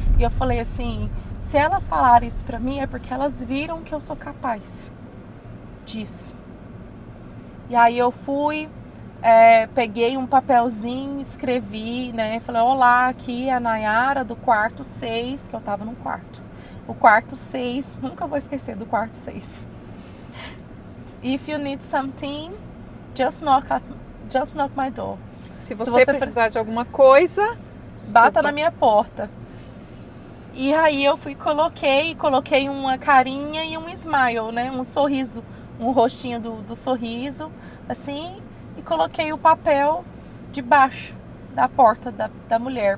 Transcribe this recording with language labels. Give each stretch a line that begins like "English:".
Portuguese: E eu falei assim, se elas falarem isso para mim é porque elas viram que eu sou capaz disso. E aí eu fui, peguei um papelzinho, escrevi, né, falei, olá, aqui é a Nayara do quarto 6, que eu tava no quarto. O quarto 6, nunca vou esquecer do quarto 6.
English: If you need something, just knock my door.
Portuguese: Se você precisar de alguma coisa, bata na minha porta. E aí eu coloquei uma carinha e um smile, né? Um sorriso, um rostinho do sorriso, assim, e coloquei o papel debaixo da porta da mulher.